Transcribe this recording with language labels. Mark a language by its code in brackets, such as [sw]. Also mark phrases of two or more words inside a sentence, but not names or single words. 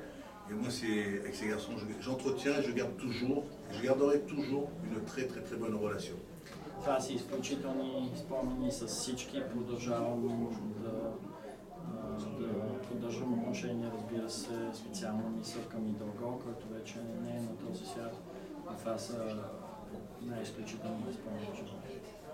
[fr] Et moi, avec ces garçons, j'entretiens et je garde toujours, et je garderai toujours une très très très bonne relation. [bg] Това са изключителни спомени с всички. Продължавам да поддържам отношения, разбира се, специално мисъл към Идалго, който вече не е на този свят. Това са най-изключителни спомени.